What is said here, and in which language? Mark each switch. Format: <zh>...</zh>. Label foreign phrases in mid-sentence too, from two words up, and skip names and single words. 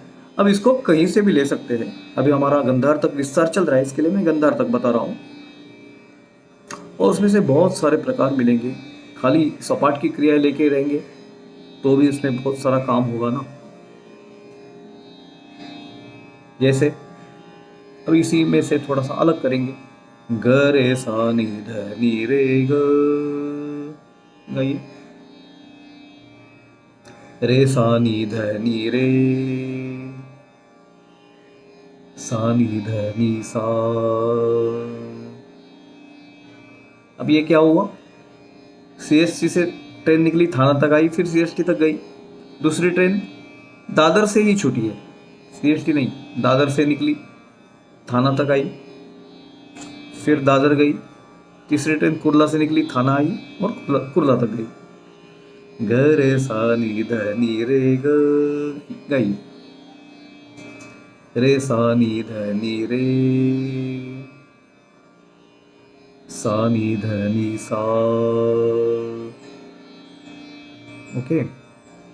<hi>अब इसको कहीं से भी ले सकते हैं। अभी हमारा गंधार तक विस्तार चल रहा है, इसके लिए मैं गंधार तक बता रहा हूँ, और उसमें से बहुत सारे प्रकार मिलेंगे। खाली सपाट की क्रियाएं लेके रहेंगे तो भी उसमें बहुत सारा काम होगा ना। जैसे अब इसी में से थोड़ा सा अलग करेंगे, ग रे सा नी ध नी रे ग, गाइए। रे सा नी ध नी रे, सा नी ध नी सा। अब ये क्या हुआ? सीएसटी से ट्रेन निकली, थाना तक आई, फिर सीएसटी तक गई। दूसरी ट्रेन दादर से ही छूटी है, सीएसटी नहीं, दादर से निकली, थाना तक आई, फिर दादर गई। तीसरी ट्रेन कुर्ला से निकली, थाना आई और कुर्ला तक गई। ग रे सा नी ध नी रे ग, गई। रे सा नी ध नी रे, सा नी ध नी सा, ओके।</hi>